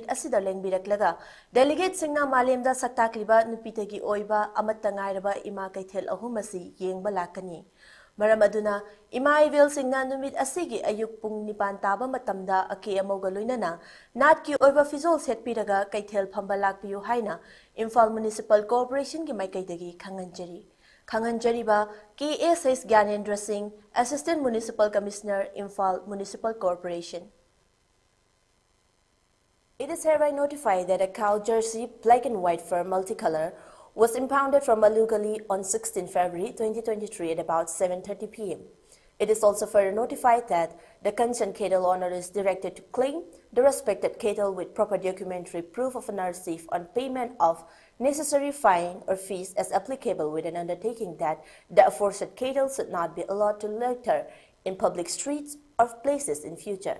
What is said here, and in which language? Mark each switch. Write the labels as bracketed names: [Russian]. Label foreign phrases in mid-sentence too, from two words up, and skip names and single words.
[Manipuri] asida lengbirak delegate singna malemda saktakliba nupitagi oiba amatta ngairaba ima kaithel ahum asi yengba lakani Maram aduna imaivel singna numit asigi ayuk pung nipan taba matamda ake amoga loinana nat ki oiba fizol setpiraga kaithel phamba lakpiyu haina Imphal Municipal Corporation gi maikaidagi khanganjari ba KSS Gyanendra Singh [English] Assistant Municipal Commissioner [Manipuri] Imphal Municipal Corporation. [English] It is hereby notified that a cow jersey black and white fur multicolor was impounded from Malugally on 16 February 2023 at about 7:30 p.m. It is also further notified that the concerned cattle owner is directed to claim the respected cattle with proper documentary proof of an receipt on payment of necessary fine or fees as applicable with an undertaking that the aforesaid cattle should not be allowed to litter in public streets or places in future.